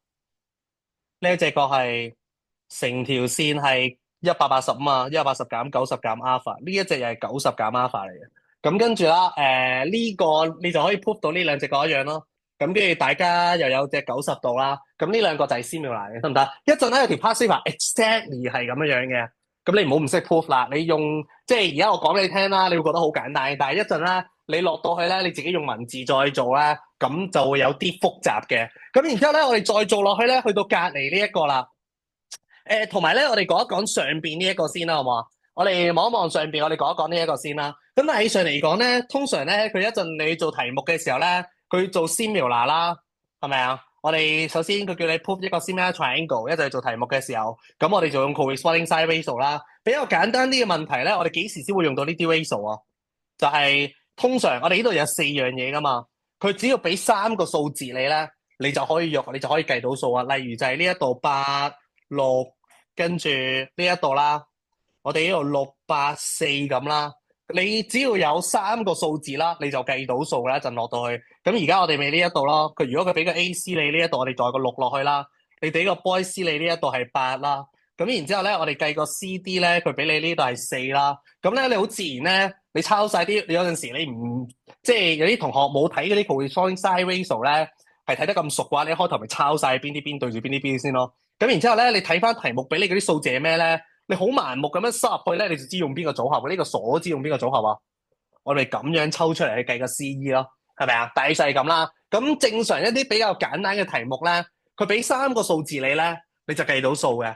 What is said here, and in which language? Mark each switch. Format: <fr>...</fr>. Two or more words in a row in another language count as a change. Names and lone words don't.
<yue>呢一隻角係成條線係180嘛，180減90減 alpha，呢一隻又係90減 alpha 嚟嘅。咁跟住啦，呢個你就可以 prove 到呢兩隻角一樣咯。咁跟住大家又有隻90度啦。咁呢兩個就係 similar 嘅，得唔得？一陣咧有條</yue> <en>past paper</en> <yue>exactly 係咁樣樣嘅。咁你唔好唔識 prove 啦。你用即係而家我講俾你聽啦，你會覺得好簡單。但係一陣咧，你落到去咧，你自己用文字再做咧，咁就會有啲複雜嘅。咁然之後咧，我哋再做落去咧，去到隔離呢一個啦。同埋咧，我哋講一講上邊呢一個先啦，好唔好啊？我哋望一望上邊，我哋講一講呢一個先啦。咁但係起上嚟講咧，通常咧，佢一陣你做題目嘅時候咧，佢做 similar 啦，係咪啊？我哋首先佢叫你 prove 一個</yue> <en>similar triangle，</en> <yue>一陣做題目嘅時候，咁我哋就用</yue> <en>corresponding side ratio</en> <yue>啦。比較簡單啲嘅問題咧，我哋幾時先會用到呢啲 ratio 啊？就係通常我哋呢度有4樣嘢噶嘛，佢只要俾3個數字你咧，你就可以用，你就可以計到數啊。例如就係呢一度8、6，跟住呢一度啦，我哋呢度6、8、4咁啦。你只要有3個數字啦，你就計到數啦，一陣落到去。咁而家我哋咪呢一度咯。佢如果佢俾個 AC 你呢一度，我哋再個6落去啦。你俾個 Boy C 你呢一度係8啦。咁然之後咧，我哋計個 CD 咧，佢俾你呢度係4啦。咁咧，你好自然咧，你抄晒啲，你有陣時你唔即係有啲同學冇睇嗰啲</yue> <en>corresponding sine ratio</en> <yue>咧，係睇得咁熟嘅話，你一開頭咪抄晒邊啲邊對住邊啲邊先咯。咁然之後咧，你睇翻題目俾你嗰啲數字係咩咧？你好盲目咁樣塞入去咧，你就知用邊個組合。呢個鎖知用邊個組合啊？我哋咁樣抽出嚟去計個 CE 咯，係咪啊？大細係咁啦。咁正常一啲比較簡單嘅題目咧，佢俾3個數字你咧，你就計到數嘅。</yue>